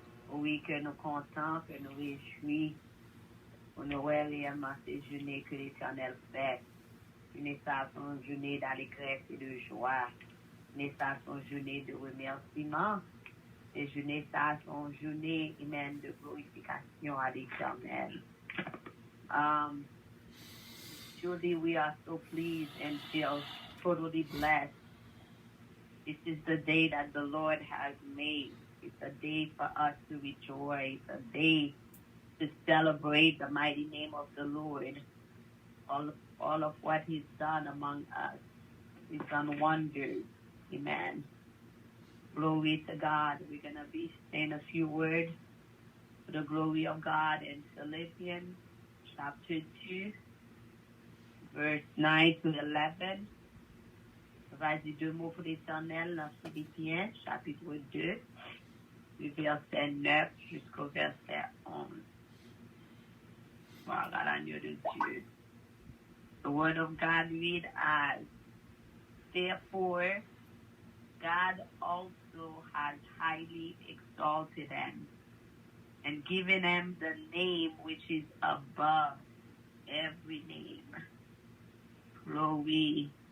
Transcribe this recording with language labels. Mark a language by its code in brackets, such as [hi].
[fr] Oui, que nous comptons, que nous réjouissons. Pour nous réellement ces journées que l'Éternel fait. Une journée d'allégresse et de joie. Une journée de remerciement. Et journée sont journée humaine de glorification à l'Éternel. [en] Truly, we are so pleased and feel totally blessed. This is the day that the Lord has made. It's a day for us to rejoice, a day to celebrate the mighty name of the Lord. All of what He's done among us. He's done wonders. Amen. Glory to God. We're going to be saying a few words for the glory of God in Philippians chapter 2, verse 9 to 11. [fr] Je vais dire deux mots pour l'Éternel dans Philippiens chapitre 2, du verset 9 jusqu'au verset 11. Voilà l'agneau de Dieu. [en] The word of God read as, therefore, God also has highly exalted him and given him the name which is above every name. Glory.